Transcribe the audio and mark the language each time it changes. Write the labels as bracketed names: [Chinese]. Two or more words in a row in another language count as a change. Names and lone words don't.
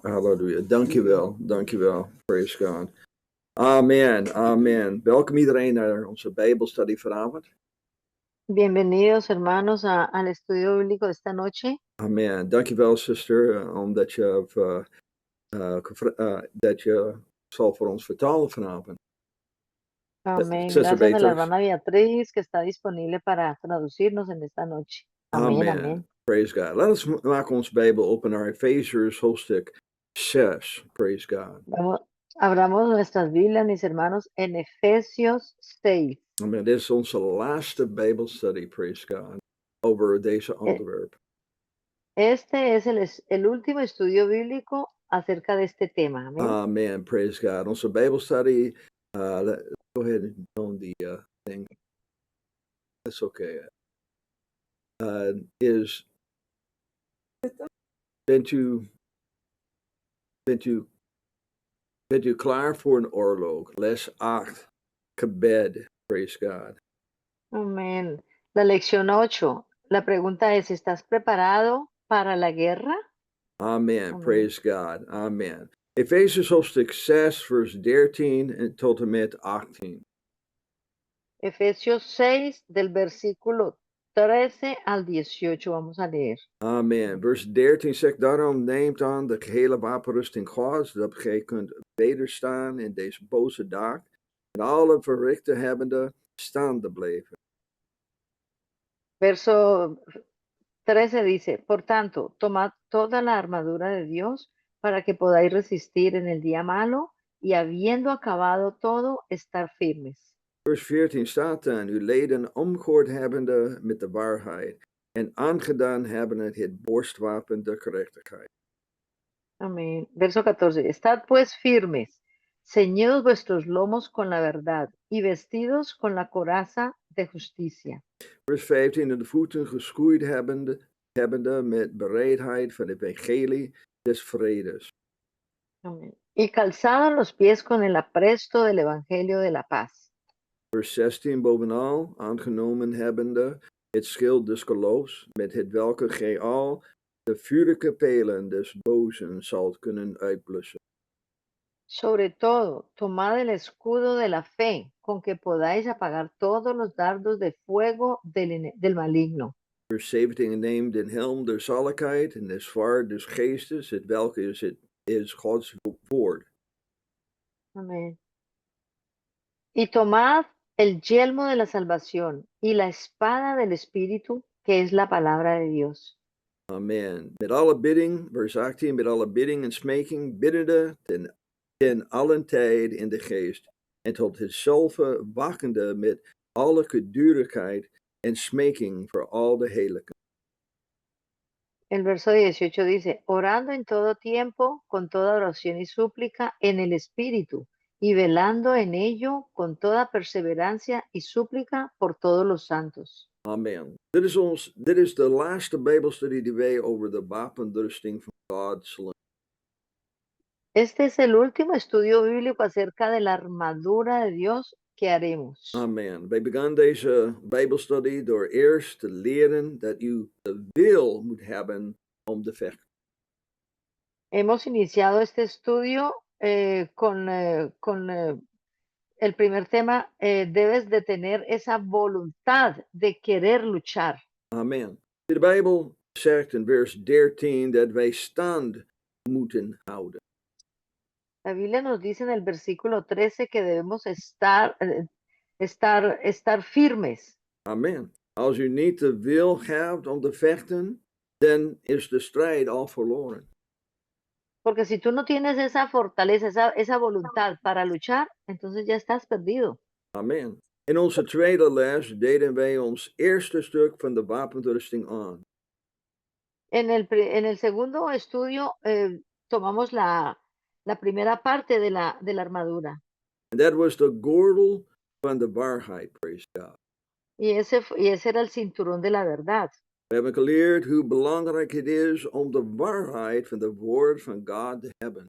[Dutch] Halleluja. Dankjewel, dankjewel. [English] Praise God. [Dutch] Amen, amen. Welkom iedereen naar onze Bijbelstudie vanavond. [Spanish] Bienvenidos hermanos al estudio bíblico de esta noche. [Dutch] Amen. Dankjewel, zuster, omdat dat je zal voor ons vertalen vanavond. [Spanish] Amén. [Dutch] Zuster [Spanish] Gracias a la [Dutch] Beatrix. [Spanish] hermana Beatriz que está disponible para traducirnos en esta noche. Amén, [Dutch] Amen. [Spanish] amén. [English] Praise God. [Dutch] Laten we maken ons Bijbel open naar Efeziërs hoofdstuk 6. [English] Praise God. [Spanish] Abramos nuestras Biblias, mis hermanos, en Efesios 6. [Dutch] Amen. Dit is onze laatste Bijbelstudie, [English] praise God, [Dutch] over deze onderwerp. [Spanish] Este es el último estudio bíblico acerca de este tema. Amén. [English] Amen. Praise God. [Dutch] Onze Bijbelstudie, [English] go ahead and tone the thing. That's okay. [Dutch] Bent u klaar voor een oorlog? Les 8. Gebed. [English] Praise God. [Spanish] Amén. La lección 8. La pregunta es, ¿estás preparado para la guerra? [Dutch] Amen. Amen. [English] Praise God. Amen. [Dutch] Efesiërs hoofdstuk 6, vers 13 en tot en met 18. [Spanish] Efesios 6, del versículo 13 al 18, vamos a leer. [Dutch] Amen. Vers 13 zegt, daarom neemt aan de gehele wapenrusting Gods, dat gij kunt wederstaan in deze boze dag, en alle verrichte hebbende staande blijven. [Spanish] Verso 13 dice, por tanto, tomad toda la armadura de Dios para que podáis resistir en el día malo y habiendo acabado todo, estar firmes. [Dutch] Vers 14 staat dan, uw leden omgehoord hebbende met de waarheid, en aangedaan hebbende het borstwapen der gerechtigheid. [Spanish] Amén. Verso 14, estad pues firmes, ceñidos vuestros lomos con la verdad y vestidos con la coraza de justicia. [Dutch] Vers 15, en de voeten geschoeid hebbende met bereidheid van het evangelie des vredes. [Spanish] Amén. Y calzados los pies con el apresto del evangelio de la paz. [Dutch] Vers 16, bovenal aangenomen hebbende het schild des geloofs, met het welke gij al de vurige pijlen des bozen zult kunnen uitblussen. [Spanish] Sobre todo, tomad el escudo de la fe, con que podáis apagar todos los dardos de fuego del maligno. [Dutch] Vers 17, en neem den helm der zaligheid en des zwaard des geestes, het welke is Gods woord. [Spanish] Amén. Y tomad el yelmo de la salvación y la espada del Espíritu, que es la palabra de Dios. [Dutch] Amen. Met alle bidding, vers 18, met alle bidding en smeking, biddende ten allen tijd in de geest, en tot hetzelfde wakkende met alle gedurigheid en smeking voor al de heiligen. [Spanish] El verso 18 dice, orando en todo tiempo, con toda oración y súplica en el Espíritu, y velando en ello con toda perseverancia y súplica por todos los santos. [Dutch] Amen. Dit is de laatste Bijbelstudie die wij over de wapenrusting van God zullen. [Spanish] Este es el último estudio bíblico acerca de la armadura de Dios que haremos. [Dutch] Amen. Wij begonnen deze Bijbelstudie door eerst te leren dat u de wil moet hebben om te vechten. [Spanish] Hemos iniciado este estudio con el primer tema, debes de tener esa voluntad de querer luchar. [Dutch] Amen. De Bijbel zegt in vers 13 dat wij stand moeten houden. [Spanish] La Biblia nos dice en el versículo 13 que debemos estar firmes. [Dutch] Amen. Als u niet de wil hebt om te vechten, dan is de strijd al verloren. [Spanish] Porque si tú no tienes esa fortaleza, esa voluntad para luchar, entonces ya estás perdido. [Dutch] Amen. In onze tweede les deden wij ons eerste stuk van de wapenrusting aan. [Spanish] En el segundo estudio tomamos la primera parte de la armadura. [English] And that was the [Dutch] gordel van de waarheid, [English] praise God. [Spanish] Y ese era el cinturón de la verdad. [Dutch] We hebben geleerd hoe belangrijk het is om de waarheid van de woord van God te hebben.